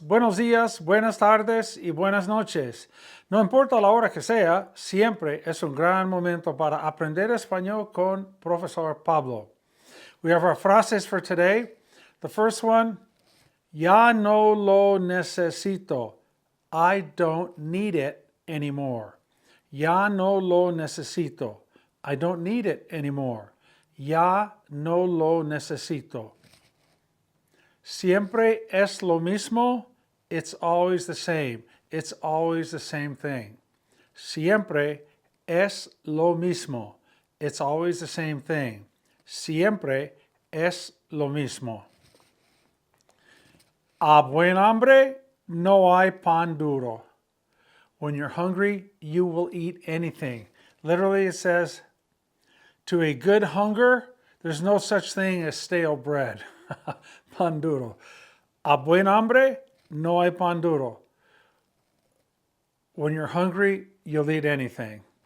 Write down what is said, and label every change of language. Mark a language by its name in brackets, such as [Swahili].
[Spanish] Buenos días, buenas tardes y buenas noches. No importa la hora que sea, siempre es un gran momento para aprender español con Profesor Pablo. [English] We have our frases for today. The first one, [Spanish] ya no lo necesito. [English] I don't need it anymore. [Spanish] Ya no lo necesito. [English] I don't need it anymore. [Spanish] Ya no lo necesito. Siempre es lo mismo. [English] It's always the same. It's always the same thing. [Spanish] Siempre es lo mismo. [English] It's always the same thing. [Spanish] Siempre es lo mismo. A buen hambre no hay pan duro. [English] When you're hungry, you will eat anything. Literally, it says, to a good hunger, there's no such thing as stale bread. [Spanish] Pan duro. A buen hambre, no hay pan duro. [English] When you're hungry, you'll eat anything.